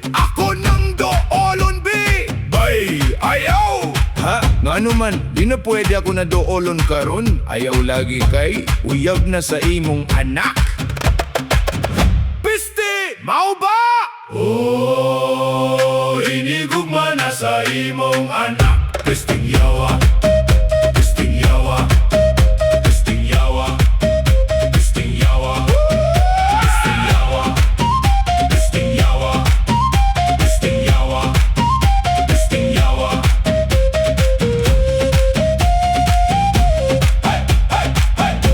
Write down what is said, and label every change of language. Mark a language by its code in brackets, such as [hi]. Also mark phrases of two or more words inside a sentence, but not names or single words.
[ceb] Ako nang doolon, bi! Bay! Ayaw! Ha? Ngano man, di na pwede ako na doolon karon. Ayaw lagi kay uyab na sa imong anak. Pisti! Mau ba? Oh, inigugma na sa imong anak. Pisting yawa. Pisting yawa. Pisting yawa. Pisting yawa. Pisting yawa. Pisting yawa. Pisting yawa. Pisting yawa. Hey, hey, hey.